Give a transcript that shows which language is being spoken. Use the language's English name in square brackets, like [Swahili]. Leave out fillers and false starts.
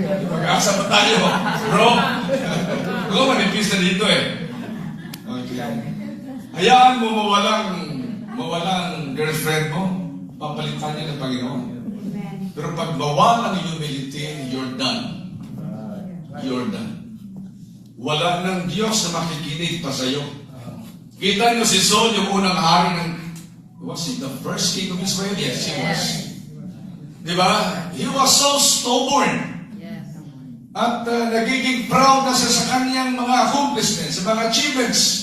[Filipino] Mag-asa pa tayo, bro. Bro, manipis na dito eh. Okay. Hayaan mo mawalang girlfriend mo, papalitan niya ng Panginoon. Pero pag mawalang humility, [English] you're done. You're done. [Filipino] Wala ng Diyos na makikinig pa sa'yo. Kita niyo si Saul, yung unang hari ng, [English] was he the first king of Israel? Yes, he was. Diba? He was so stubborn. [Filipino] At nagiging proud na siya sa kanyang mga accomplishments, sa mga achievements.